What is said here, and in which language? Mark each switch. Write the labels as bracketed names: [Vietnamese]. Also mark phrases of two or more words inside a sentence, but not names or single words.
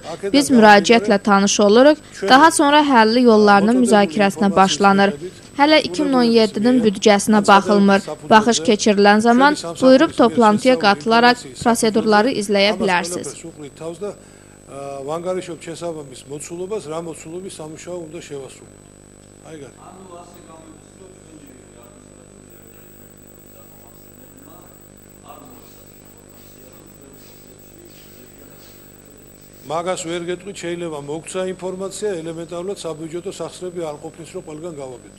[Azerbaijani] Biz müraciətlə tanış oluruq. Daha sonra həlli yollarının müzakirəsinə başlanır. Hələ 2017-nin büdcəsinə baxılmır. Baxış keçirilən zaman buyurub toplantıya qatılaraq prosedurları izləyə bilərsiniz. [Georgian] ვანგარიშობ შესაბამის მოცულობას, რა მოცულობის სამუშაო უნდა შევასრულოთ. აი გარი. მაგას ვერ გეტყვით, შეიძლება მოგცა ინფორმაცია, ელემენტარულად საბიუჯეტო სახსრები არ ყოფნის, რომ ყველგან გავაკეთოთ.